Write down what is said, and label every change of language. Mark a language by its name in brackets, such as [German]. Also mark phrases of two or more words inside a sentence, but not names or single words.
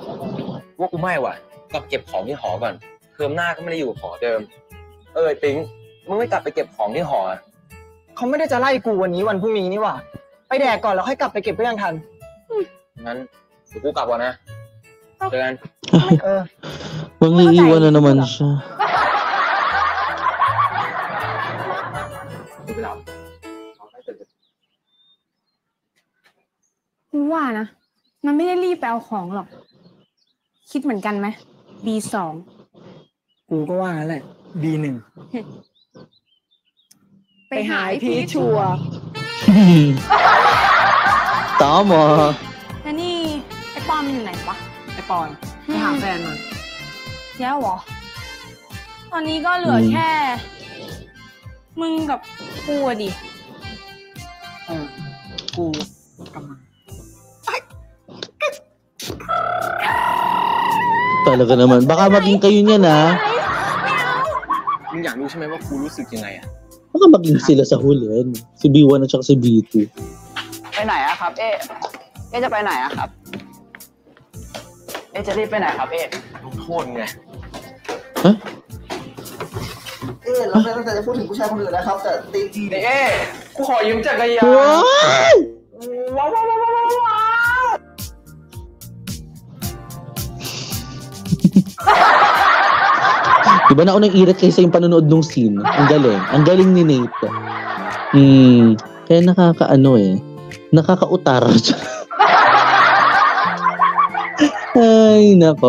[Thai] ว่ากูไม่ว่ะกลับเก็บของที่หอก่อนเทอมหน้าก็ไม่ได้อยู่หอเดิม ไอ้ปิ๊งมึงไม่กลับไปเก็บของที่หอ เขาไม่ได้จะไล่กูวันนี้วันพรุ่งนี้นี่หว่า ไปแดกก่อนแล้วค่อยกลับไปเก็บก็ยังทัน งั้นเดี๋ยวกูกลับก่อนนะเจอกัน [Filipino] Mangiiwan na naman siya. [Thai] กูไปหลับ กูว่านะ มันไม่ได้รีบไปเอาของหรอก คิดเหมือนกันไหม B2 กูก็ว่าแหละ B1 ไปหาไอ้พีชชัวร์ [Filipino] Tama. [Thai] แล้วนี่ไอ้ปอมอยู่ไหนวะ ไอปอนไปหาแฟนมา แล้วเหรอ ตอนนี้ก็เหลือแค่ มึงกับกูอะดิ กูกำลัง [Filipino] Talaga naman. Baka maging kayo niyan, ha? [Thai] มึงอยากรู้ใช่ไหมว่ากูรู้สึกยังไงอะ [Filipino] Baka maging sila sa huli. Si B1 at saka si B2. [Thai] ไปไหนอะครับ เอ๊ะจะไปไหนอะครับ เอ๊ะจะรีบไปไหนครับ เอ๊ะ ลงโทษไง Huh? เอ๊ะเราไม่ตั้งใจจะพูดถึงผู้ชายคนอื่นนะครับ แต่ตีจีเอ๊ะกูขอยืมจักรยาน Wow! ว้าวว้าวว้าวว้าว [Filipino] Diba naunang irat kaysa yung panonood nung scene? Ang galing. Ang galing ni Nate. Kaya nakakaano eh. Nakakautar. Ay, nako.